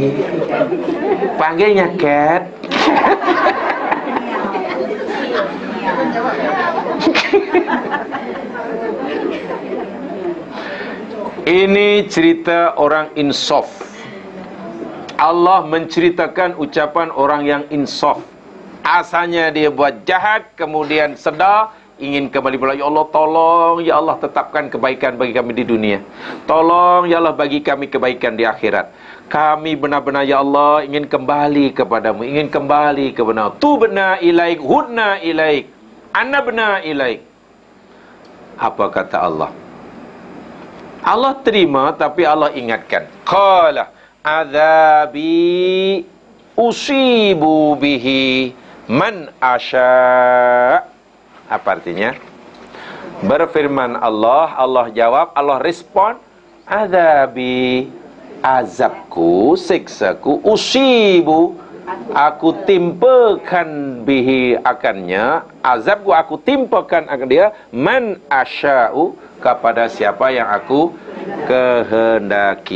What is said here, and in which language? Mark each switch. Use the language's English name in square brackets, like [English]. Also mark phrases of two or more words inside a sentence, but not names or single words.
[Malay] Panggilnya Kat. Ini cerita orang insaf. Allah menceritakan ucapan orang yang insaf. Asalnya dia buat jahat, kemudian sedar, ingin kembali pula. [Arabic] يا الله, [Malay] tolong [Arabic] يا الله [Malay] tetapkan kebaikan bagi kami di dunia. Tolong [Arabic] يا الله [Malay] bagi kami kebaikan di akhirat. Kami benar-benar [Arabic] يا الله [Malay] ingin kembali kepadamu, ingin kembali kepada [Arabic] تبنا إليك هدنا إليك أنبنا إليك. [Malay] Apa kata Allah? Allah terima, tapi Allah ingatkan. [Arabic] قال عذابي أصيب به من أشاء. [Malay] Apa artinya? Berfirman Allah, Allah jawab, Allah respon, azabi, azabku, siksaku, usibu, aku timpakan bihi akannya, azabku aku timpakan akan dia, [Arabic] من أشاء, [Malay] kepada siapa yang aku kehendaki.